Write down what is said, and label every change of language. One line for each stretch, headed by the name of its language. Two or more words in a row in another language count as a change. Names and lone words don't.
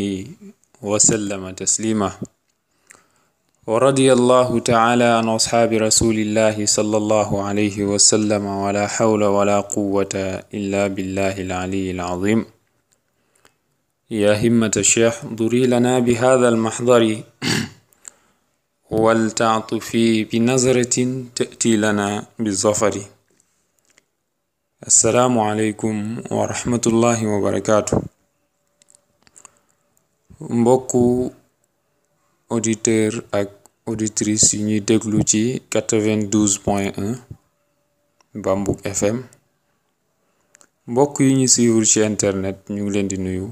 Arabic: وسلم تسليما ورضي الله تعالى عن أصحاب رسول الله صلى الله عليه وسلم ولا حول ولا قوة إلا بالله العلي العظيم يا همة الشيخ ضري لنا بهذا المحضر ولتعطفي بنظرة تأتي لنا بالظفر. السلام عليكم ورحمة الله وبركاته.
Wolof: mbokku auditeur ak auditrice yi ñuy déglu ci 92.1 Bambouk FM, mbokk yi ñu suivre ci internet ñu ngi leen di nuyu.